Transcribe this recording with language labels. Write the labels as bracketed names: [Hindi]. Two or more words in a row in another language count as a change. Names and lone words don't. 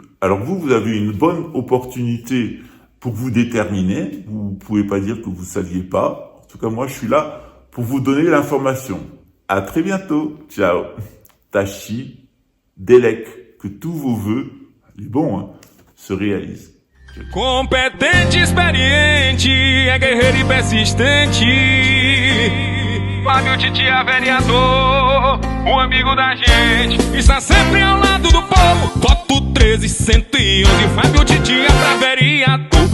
[French] Alors vous avez une bonne opportunité pour vous déterminer. Vous ne pouvez pas dire que vous ne saviez pas. En tout cas, moi, je suis là pour vous donner l'information. À très bientôt. Ciao. Tachi, Delek, que tous vos vœux, les bons, hein, se réalisent. [Portuguese] Competente, experiente, é guerreiro e persistente. Fábio Titia, vereador, o amigo da gente, está sempre ao lado do povo. Voto 13111, Fábio Titia pra vereador.